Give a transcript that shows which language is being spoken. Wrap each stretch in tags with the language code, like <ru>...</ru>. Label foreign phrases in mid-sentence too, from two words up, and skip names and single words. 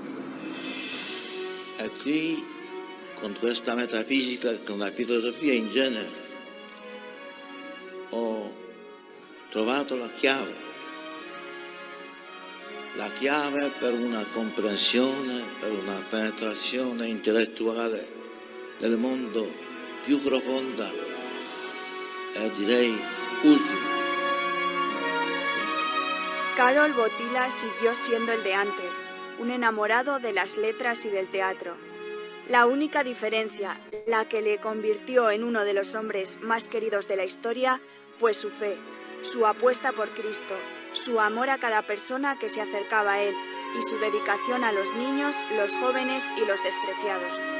<it>e qui con questa metafisica, con la filosofia in genere, ho trovato la chiave per una comprensione, per una penetrazione intellettuale del mondo più profonda e direi ultima.</it> <es>Karol Wojtyła siguió siendo el de antes, un enamorado de las letras y del teatro. La única diferencia, la que le convirtió en uno de los hombres más queridos de la historia, fue su fe, su apuesta por Cristo, su amor a cada persona que se acercaba a él y su dedicación a los niños, los jóvenes y los despreciados.</es>